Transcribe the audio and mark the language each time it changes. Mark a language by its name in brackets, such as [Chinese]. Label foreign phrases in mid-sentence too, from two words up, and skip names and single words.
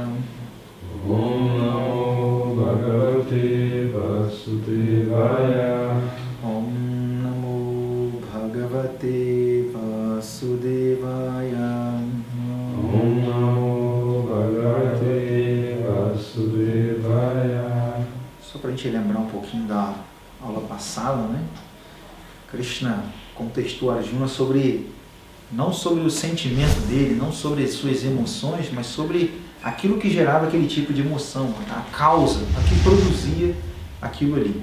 [Sanskrit] ॐ नमो भगवते वासुदेवाय. ॐ नमो भगवते वासुदेवाय. ॐ नमो भगवते वासुदेवाय. [Portuguese] Só para a gente lembrar um pouquinho da aula passada, né? Krishna contextuou Arjuna não sobre o sentimento dele, não sobre as suas emoções, mas sobre aquilo que gerava aquele tipo de emoção, a causa, a que produzia aquilo ali.